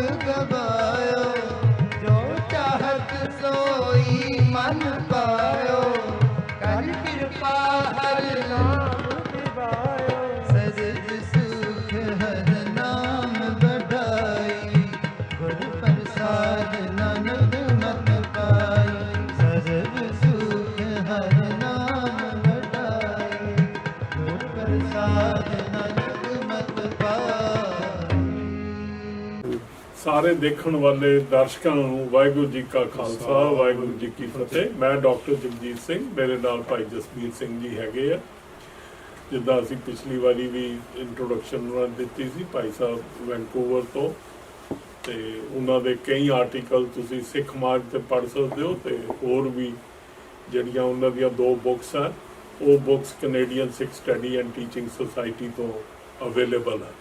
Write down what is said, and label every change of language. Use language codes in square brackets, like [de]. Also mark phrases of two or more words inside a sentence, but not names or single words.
[bra] गवायो, जो चाहत सोई मन पायो, कर कृपा हर नाम दिवायो, सजद सुख हर नाम बढ़ाई, गुर प्रसाद नानक मत पाई, सजद सुख हर नाम बढ़ाई, गुर प्रसाद नानक मत पाई। [pa] ਸਾਰੇ ਦੇਖਣ ਵਾਲੇ ਦਰਸ਼ਕਾਂ ਨੂੰ ਵਾਹਿਗੁਰੂ ਜੀ ਕਾ ਖਾਲਸਾ ਵਾਹਿਗੁਰੂ ਜੀ ਕੀ ਫਤਿਹ। ਮੈਂ ਡਾਕਟਰ ਜਗਜੀਤ ਸਿੰਘ, ਮੇਰੇ ਨਾਲ ਭਾਈ ਜਸਬੀਰ ਸਿੰਘ ਜੀ ਹੈਗੇ ਆ। ਜਿੱਦਾਂ ਅਸੀਂ ਪਿਛਲੀ ਵਾਰੀ ਵੀ ਇੰਟਰੋਡਕਸ਼ਨ ਉਹਨਾਂ ਦਿੱਤੀ ਸੀ, ਭਾਈ ਸਾਹਿਬ ਵੈਨਕੂਵਰ ਤੋਂ, ਤੇ ਉਹਨਾਂ ਦੇ ਕਈ ਆਰਟੀਕਲ ਤੁਸੀਂ ਸਿੱਖ ਮਾਰਗ ਤੇ ਪੜ੍ਹ ਸਕਦੇ ਹੋ, ਤੇ ਹੋਰ ਵੀ ਜਿਹੜੀਆਂ ਉਹਨਾਂ ਦੀਆਂ 2 ਬੁੱਕਸ ਆ, ਉਹ ਬੁੱਕਸ ਕੈਨੇਡੀਅਨ ਸਿੱਖ ਸਟੱਡੀ ਐਂਡ ਟੀਚਿੰਗ ਸੁਸਾਇਟੀ ਤੋਂ ਅਵੇਲੇਬਲ ਆ।